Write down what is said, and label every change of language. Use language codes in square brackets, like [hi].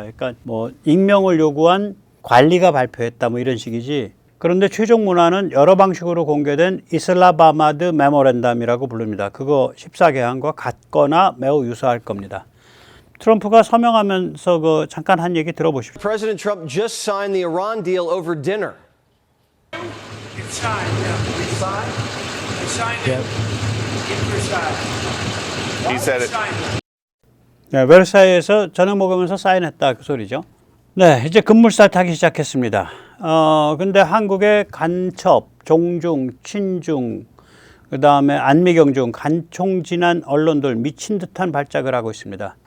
[ko] 그러니까 뭐 익명을 요구한 관리가 발표했다 뭐 이런 식이지. 그런데 최종 문안은 여러 방식으로 공개된 이슬라마바드 메모랜담이라고 부릅니다. 그거 14개항과 같거나 매우 유사할 겁니다. 트럼프가 서명하면서 잠깐 한 얘기 들어보십시오. [en] President Trump just signed the Iran deal over dinner. It's signed, yeah. We signed? We signed it in Versailles. He said it. [ko] 네, 베르사유에서 저녁 먹으면서 사인했다 그 소리죠. 네, 이제 급물살 타기 시작했습니다. 근데 한국의 간첩, 종중, 친중, 그 다음에 안미경중, 간총진한 언론들 미친 듯한 발작을 하고 있습니다.